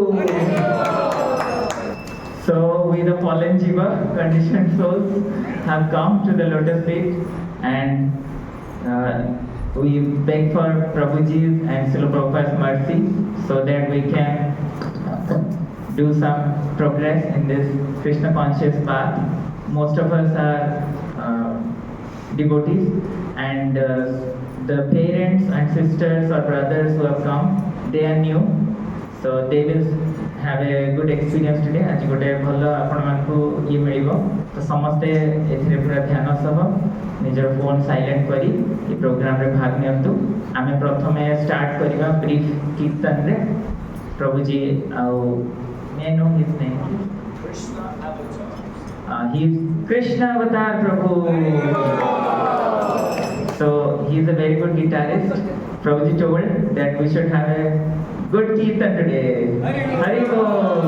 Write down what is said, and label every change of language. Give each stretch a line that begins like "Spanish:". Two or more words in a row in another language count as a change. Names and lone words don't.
English: So we the fallen Jiva, conditioned souls, have come to the lotus feet and we beg for Prabhuji's and Srila Prabhupada's mercy so that we can do some progress in this Krishna conscious path. Most of us are devotees and the parents and sisters or brothers who have come, they are new. So they will have a good experience today.
Odia: ଆଜି ଗୋଟେ ଭଲ ଆପଣ ମାନଙ୍କୁ ଏ ମିଳିବ ତ ସମସ୍ତେ ଏଥିରେ ପୂରା ଧ୍ୟାନ ସହ ନିଜର
English: phone silent
Odia: କରି ଏ ପ୍ରୋଗ୍ରାମ ରେ ଭାଗ ନିଅନ୍ତୁ. ଆମେ ପ୍ରଥମେ ଷ୍ଟାର୍ଟ କରିବା ବ୍ରିଫ କୀର୍ତ୍ତନ ରେ. ପ୍ରଭୁ ଜୀ ଆଉ
English: may I know his name? Krishna Avatar. He is Krishna Avatar Prabhu. So he is a very good guitarist. Prabhuji told that we should have a good Kirtan today. Hari Bol.